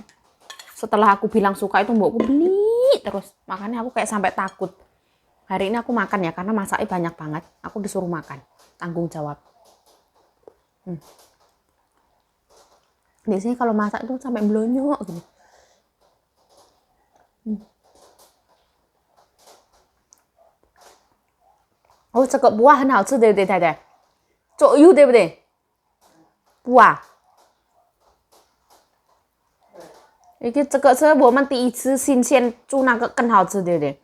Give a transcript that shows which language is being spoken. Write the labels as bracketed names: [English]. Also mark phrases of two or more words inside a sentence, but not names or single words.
[Indonesian] Setelah aku bilang suka itu mbokku beli terus. Makanya aku kayak sampai takut. Hari ini aku makan ya karena masaknya banyak banget. Aku disuruh makan. Tanggung jawab. Biasanya kalau masak itu sampai blonyok gitu. [Chinese] Oh, 这个卜很好吃，对不对，太太？做油对不对？卜这个是我们第一次新鲜煮那个更好吃，对不对？